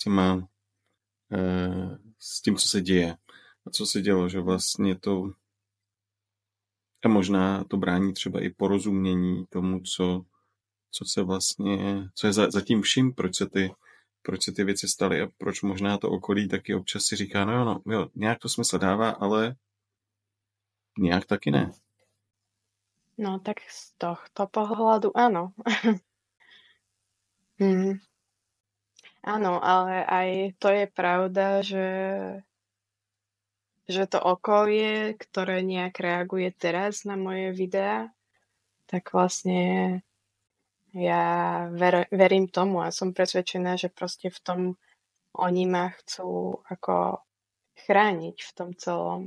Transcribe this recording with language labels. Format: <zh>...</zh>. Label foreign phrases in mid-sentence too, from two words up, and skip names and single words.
<cs>s tím, co se děje a co se dělo, že vlastně to a možná to brání třeba i porozumění tomu, co je za tím vším, proč se ty věci staly a proč možná to okolí taky občas si říká, no jo, nějak to smysl dává, ale nějak taky ne.</cs> <sk>No tak z tohto pohľadu áno. Áno, ale aj to je pravda, že to okolie, ktoré nejak reaguje teraz na moje videá, tak vlastne ja verím tomu a som presvedčená, že proste v tom oni ma chcú ako chrániť v tom celom.</sk>